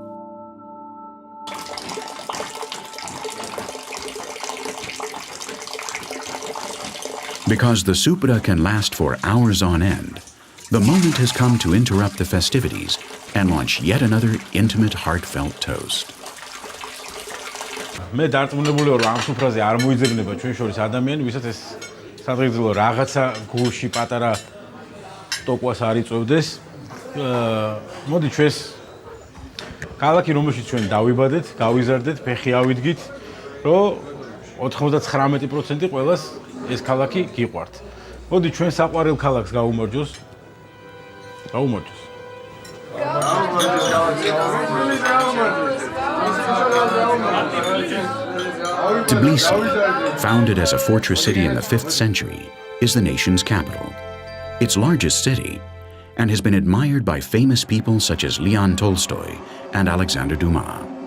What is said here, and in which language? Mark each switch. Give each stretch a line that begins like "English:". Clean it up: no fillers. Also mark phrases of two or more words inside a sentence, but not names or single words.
English: Because the supra can last for hours on end, the moment has come to interrupt the festivities and launch yet another intimate, heartfelt toast.
Georgian: მე დარწმუნებული ვარ, ამ სუფრაზე არ მოიძებნება ჩვენ შორის ადამიანი, ვისაც ეს სადღეგრძელო რაღაცა გულში პატარა ტოკვას არ იწვევდეს. მოდი ჩვენს ქალაქი, რომელშიც ჩვენ დავიბადეთ, გავიზარდეთ, ფეხი ავიდგით, რომ 99% ყველას ეს ქალაქი გიყვართ. მოდი ჩვენ საყვარელ ქალაქს გავუმარჯოს.
English: Tbilisi, founded as a fortress city in the 5th century, is the nation's capital, its largest city, and has been admired by famous people such as Leon Tolstoy and Alexander Dumas.